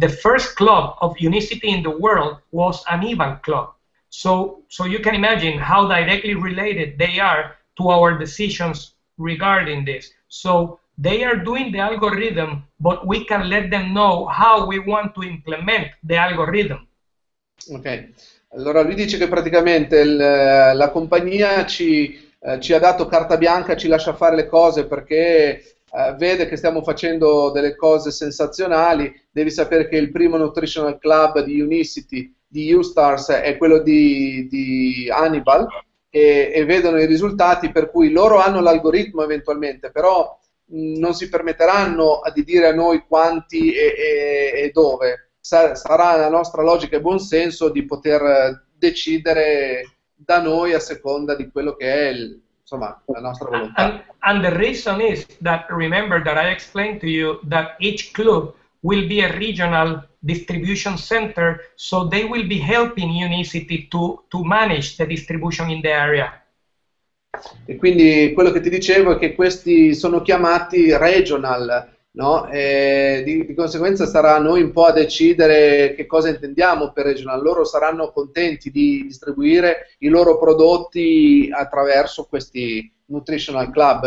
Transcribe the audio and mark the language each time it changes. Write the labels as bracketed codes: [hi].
[en] The first club of Unicity in the world was an Eval club. So you can imagine how directly related they are to our decisions regarding this. So they are doing the algorithm, but we can let them know how we want to implement the algorithm. [it] Ok, allora lui dice che praticamente la compagnia ci ha dato carta bianca, ci lascia fare le cose perché vede che stiamo facendo delle cose sensazionali. Devi sapere che il primo Nutritional Club di Unicity, di Ustars, è quello di Hannibal, e vedono i risultati, per cui loro hanno l'algoritmo eventualmente, però non si permetteranno di dire a noi quanti e dove. Sarà la nostra logica e buonsenso di poter decidere da noi a seconda di quello che è insomma, la nostra volontà. [en] And the reason is that, remember that I explained to you that each club will be a regional distribution center, so they will be helping Unicity to manage the distribution in the area. [it] E quindi quello che ti dicevo è che questi sono chiamati regional, no? E di conseguenza sarà a noi un po' a decidere che cosa intendiamo per regional. Loro saranno contenti di distribuire i loro prodotti attraverso questi nutritional club.